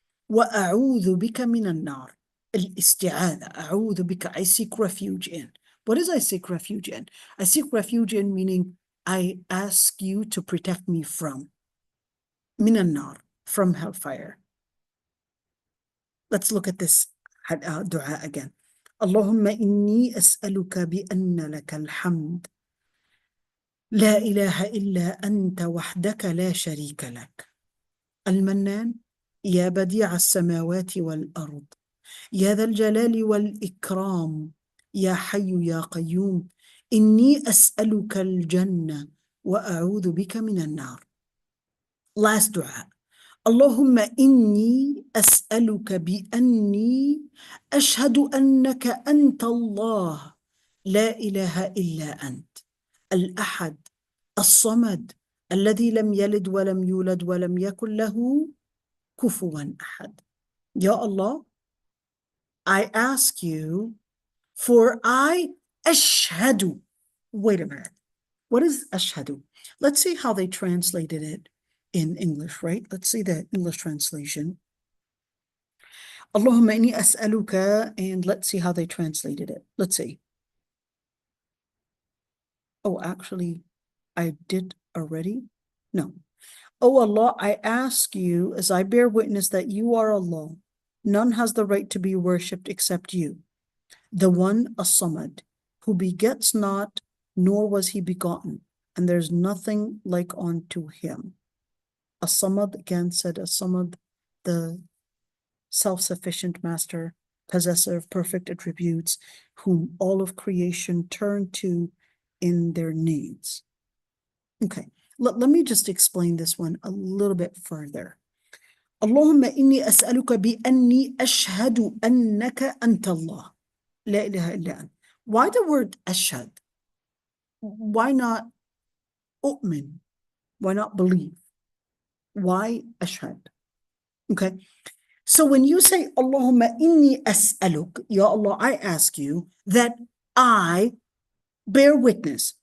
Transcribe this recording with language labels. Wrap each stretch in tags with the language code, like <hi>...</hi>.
<ar>وَأَعُوذُ بِكَ مِنَ النَّارِ. Al-isti'adha. أعوذ بك.</ar> <en>I seek refuge in. What is I seek refuge in? I seek refuge in, meaning I ask you to protect me from.</en> <ar>مِنَ النَّارِ.</ar> <en>From hellfire. Let's look at this dua again.</en> <ar>اللهم إني أسألك بأن لك الحمد لا إله إلا أنت وحدك لا شريك لك المنان يا بديع السماوات والأرض يا ذا الجلال والإكرام يا حي يا قيوم إني أسألك الجنة وأعوذ بك من النار.</ar> <en>Last دعاء.</en> <ar>اللهم إني أسألك بأني أشهد أنك أنت الله لا إله إلا أنت الأحد الصمد الذي لم يلد ولم يولد ولم يكن له كفوا أحد.</ar> <en>Ya Allah, I ask you for I ashhadu. Wait a minute. What is ashhadu? Let's see how they translated it in English, right? Let's see the English translation.</en> <ar>Allahumma inni as'aluka,</ar> <en>and let's see how they translated it. Let's see. Oh, actually, I did already. No. Oh Allah, I ask you as I bear witness that you are Allah. None has the right to be worshipped except you, the one as-Samad, who begets not, nor was he begotten, and there's nothing like unto him. As-Samad, again said as-Samad, the self-sufficient master, possessor of perfect attributes, whom all of creation turn to in their needs. Okay, let me just explain this one a little bit further.</en> <ar>اللهم إني أسألك بأني أشهد أنك أنت الله لا إله إلا أنت.</ar> <en>Why the word أشهد? Why not أؤمن? Why not believe? Why أشهد? Okay, so when you say</en> <ar>Allahumma inni as'aluk,</ar> <en>Ya Allah, I ask you that I bear witness.</en>